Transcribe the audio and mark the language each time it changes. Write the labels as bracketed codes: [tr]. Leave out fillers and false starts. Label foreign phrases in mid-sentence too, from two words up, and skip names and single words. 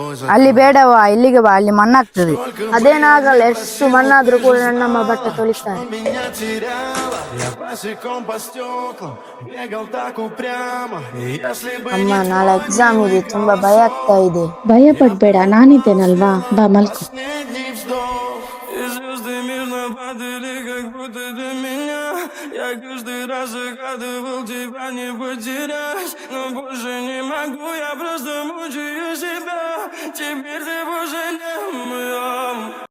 [kn] ಅಲ್ಲಿ ಬೇಡವಾ, ಇಲ್ಲಿಗೆ ಬಾ, ಅಲ್ಲಿ ಮಣ್ಣಾಗ್ತದೆ. ಅದೇನಾಗಲ್ಲ, ಎಷ್ಟು ಮಣ್ಣಾದ್ರೂ ಕೂಡ ನನ್ನಮ್ಮ ಬಟ್ಟೆ ತೊಳಿತಾರೆ. ಅಮ್ಮ, ನಾಳೆ ಎಕ್ಸಾಮ್ ಇದೆ, ತುಂಬಾ ಭಯ ಆಗ್ತಾ ಇದೆ. ಭಯ ಪಡ್ಬೇಡ, ನಾನಿದ್ದೇನಲ್ವಾ, ಬಾ ಮಲ್ಕೊ. [ru] Я каждый раз загадывал тебя не потерять, но больше не могу, я просто мучаю себя. Теперь ты больше не моя.